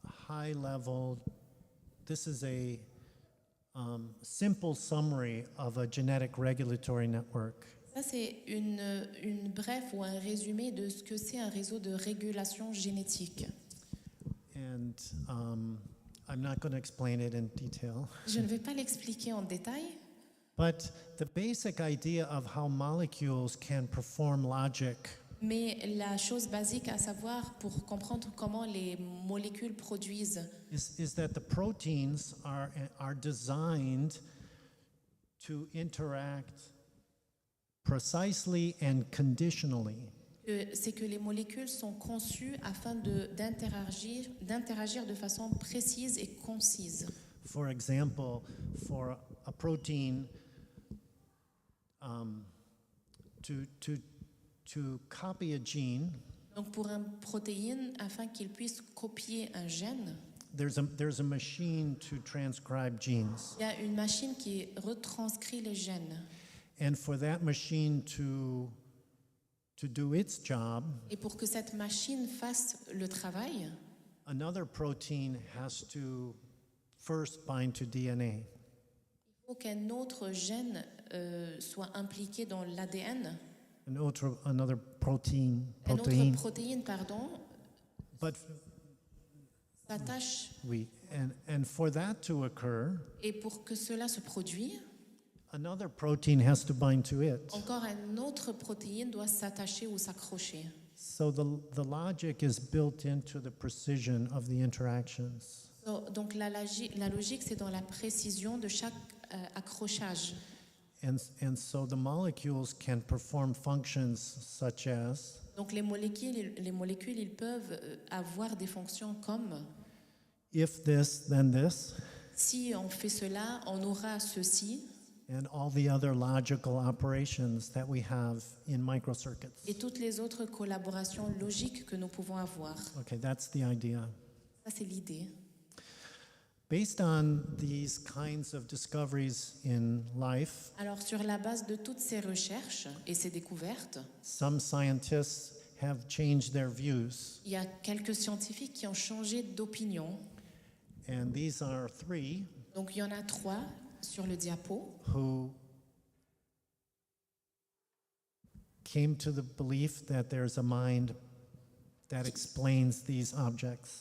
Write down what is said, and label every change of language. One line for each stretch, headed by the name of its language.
English: high level, this is a simple summary of a genetic regulatory network.
French: Ça, c'est une brève ou un résumé de ce que c'est un réseau de régulation génétique.
English: And I'm not going to explain it in detail.
French: Je ne vais pas l'expliquer en détail,
English: But the basic idea of how molecules can perform logic
French: mais la chose basique à savoir pour comprendre comment les molécules produisent,
English: is that the proteins are designed to interact precisely and conditionally.
French: c'est que les molécules sont conçues afin d'interagir de façon précise et concise.
English: For example, for a protein to copy a gene,
French: Donc pour une protéine, afin qu'il puisse copier un gène,
English: there's a machine to transcribe genes.
French: il y a une machine qui retranscrit les gènes.
English: And for that machine to do its job,
French: Et pour que cette machine fasse le travail,
English: another protein has to first bind to DNA.
French: il faut qu'un autre gène soit impliqué dans l'ADN,
English: Another protein,
French: une autre protéine,
English: But
French: s'attache.
English: and for that to occur,
French: Et pour que cela se produise,
English: another protein has to bind to it.
French: encore une autre protéine doit s'attacher ou s'accrocher.
English: So the logic is built into the precision of the interactions.
French: Donc la logique, c'est dans la précision de chaque accrochage.
English: And so the molecules can perform functions such as
French: Donc les molécules, ils peuvent avoir des fonctions comme
English: if this, then this,
French: si on fait cela, on aura ceci,
English: and all the other logical operations that we have in microcircuits.
French: et toutes les autres collaborations logiques que nous pouvons avoir.
English: Okay, that's the idea.
French: Ça, c'est l'idée.
English: Based on these kinds of discoveries in life,
French: Alors, sur la base de toutes ces recherches et ces découvertes,
English: some scientists have changed their views.
French: il y a quelques scientifiques qui ont changé d'opinion.
English: And these are three
French: Donc, il y en a 3 sur le diapo
English: who came to the belief that there's a mind that explains these objects.